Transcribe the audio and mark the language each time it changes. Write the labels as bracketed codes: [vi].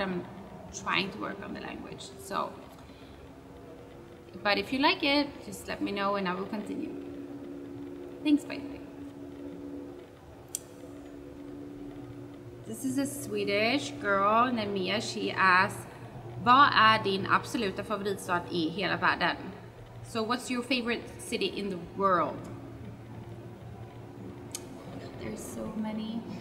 [en] I'm trying to work on the language. So, but if you like it, just let me know and I will continue. Thanks, by the way. This is a Swedish girl named Mia. She asks, [sv] vad är din absoluta favoritstad i hela världen? [en] So what's your favorite city in the world? There's so many.